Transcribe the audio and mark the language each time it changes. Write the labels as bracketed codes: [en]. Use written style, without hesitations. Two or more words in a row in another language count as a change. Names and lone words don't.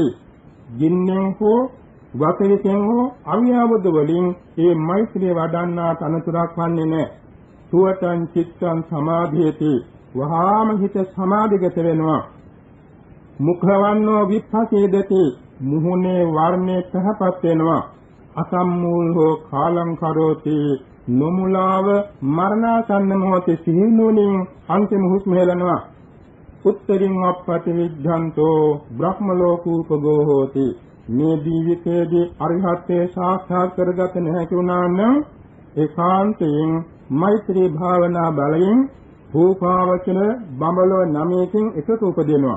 [si] ජින්නෙන් හෝ වතරිතෙන් හෝ අවියාවද වලින් මේ මෛත්‍රිය වඩන්නාට අනතුරක් වන්නේ නැහැ. [pi] සුවතං චිත්තං සමාධියති. [si] වහාම හිත සමාධිගත වෙනවා. [pi] මුඛවන්නෝ විපස්සීදති. [si] මුහුණේ වර්ණේ පහපත් වෙනවා. [pi] අසම්මූල හෝ කාලං කරෝති. [si] නොමුලාව මරණාසන්න මොහොතේ සිහිනුවණින් අන්තිම හුස්ම හෙලනවා. [pi] උත්තරින් අපපති විද්ධන්තෝ බ්‍රහ්ම ලෝකූපගෝ හෝති. [si] මේ ජීවිතයේදී අරිහත්ත්වයේ සාක්ෂාත් කරගත නොහැකි වුණා නම් ඒකාන්තයෙන් මෛත්‍රී භාවනා බලයෙන් රූපාවචර බඹලෝ නමයකින් එකතු උපදිනවා.